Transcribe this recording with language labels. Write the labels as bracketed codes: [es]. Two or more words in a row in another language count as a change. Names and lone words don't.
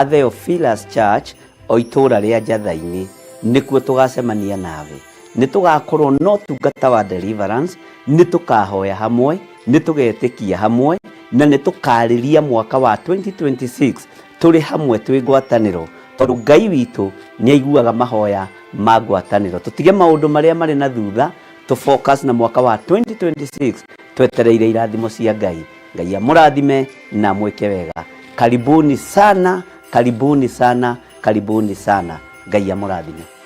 [ki] Theophilus Church o itura ria Njatha-ini nikuo tugacemania nawe ni tugakorwo no tungata wa deliverance ni tukahoya hamwe ni tugetikia hamwe na ni tukariria mwaka wa 2026 turi hamwe twi ngwataniro tondu Ngai witu ni aiguaga mahoya ma ngwataniro tutige maundu maria mari na thutha tu focus na mwaka wa 2026 twetereire irathimo cia Ngai. Ngai amurathime na mweke wega. [sw] Karibuni sana, karibuni sana, karibuni sana. [ki] Ngai amurathime.